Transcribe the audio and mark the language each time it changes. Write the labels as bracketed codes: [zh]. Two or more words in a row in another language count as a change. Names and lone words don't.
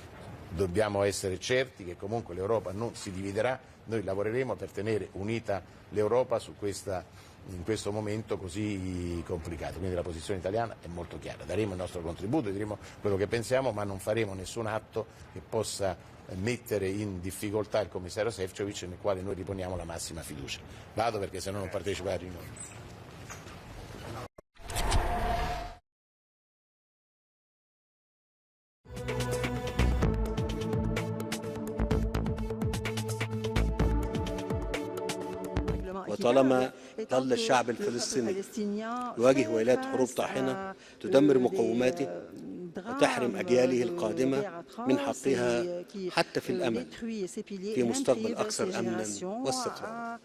[it] Dobbiamo essere certi che comunque l'Europa non si dividerà, noi lavoreremo per tenere unita l'Europa in questo momento così complicato. Quindi la posizione italiana è molto chiara, daremo il nostro contributo, diremo quello che pensiamo, ma non faremo nessun atto che possa mettere in difficoltà il commissario Šefčovič, nel quale noi riponiamo la massima fiducia. Vado perché se no non partecipo alla riunione. [ar] وطالما ظل الشعب الفلسطيني يواجه ويلات حروب طاحنة تدمر مقوماته وتحرم أجياله القادمة من حقها حتى في الأمل في مستقبل أكثر أمنا واستقرارا.